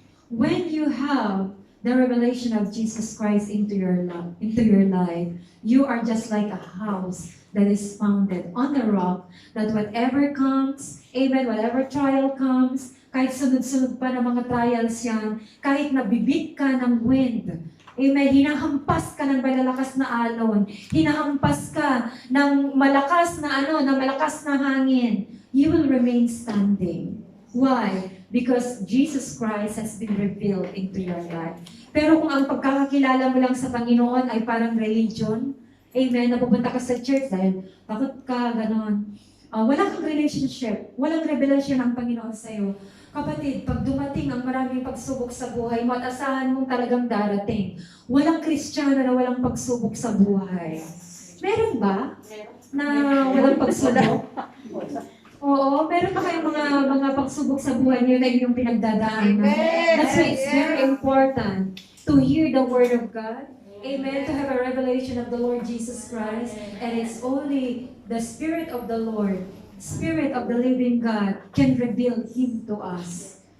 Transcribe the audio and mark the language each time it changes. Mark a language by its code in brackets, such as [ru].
[en] When you have the revelation of Jesus Christ into your life, you are just like a house that is founded on the rock, that whatever comes, amen, whatever trial comes, [tl] kahit sunod-sunod pa ng mga trials yan, kahit nabibig ka ng wind, amen, hinahampas ka ng malalakas na alon, hinahampas ka ng malakas na hangin, [en] you will remain standing. Why? Because Jesus Christ has been revealed into your life. [tl] Pero kung ang pagkakakilala mo lang sa Panginoon ay parang religion, amen, napupunta ka sa church dahil takot ka, ganon. Wala kang relationship, walang revelasyon ang Panginoon sa iyo. Kapatid, pag dumating ang maraming pagsubok sa buhay mo at asahan mong talagang darating, walang Kristiyano na walang pagsubok sa buhay. Meron ba na walang pagsubok? Oo, meron pa kayong mga pagsubok sa buhay niyo na inyong pinagdadaanan. [en] That's why it's very important to hear the Word of God. Amen. To have a revelation of the Lord Jesus Christ. And it's only the Spirit of the Lord, Spirit of the living God, can reveal Him to us.